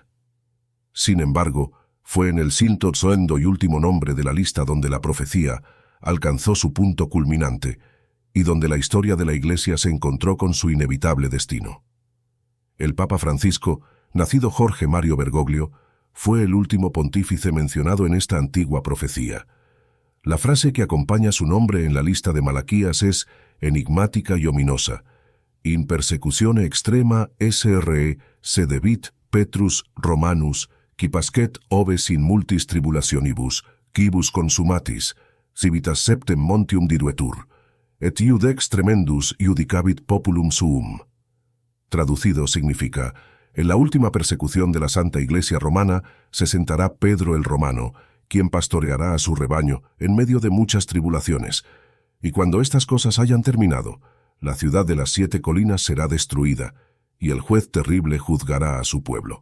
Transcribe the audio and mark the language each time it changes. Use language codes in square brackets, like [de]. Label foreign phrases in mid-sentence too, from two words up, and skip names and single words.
[es] Sin embargo, fue en el segundo y último nombre de la lista donde la profecía alcanzó su punto culminante y donde la historia de la Iglesia se encontró con su inevitable destino. El Papa Francisco, nacido Jorge Mario Bergoglio, fue el último pontífice mencionado en esta antigua profecía. La frase que acompaña su nombre en la lista de Malaquías es enigmática y ominosa. [la] In persecutione extrema SRE sedevit Petrus Romanus, qui pasquet oves in multis tribulationibus, quibus consumatis, civitas septem montium diduetur, et iudex tremendus iudicabit populum suum. [es] Traducido significa, en la última persecución de la Santa Iglesia Romana se sentará Pedro el Romano, quien pastoreará a su rebaño en medio de muchas tribulaciones, y cuando estas cosas hayan terminado, la ciudad de las 7 colinas será destruida, y el juez terrible juzgará a su pueblo.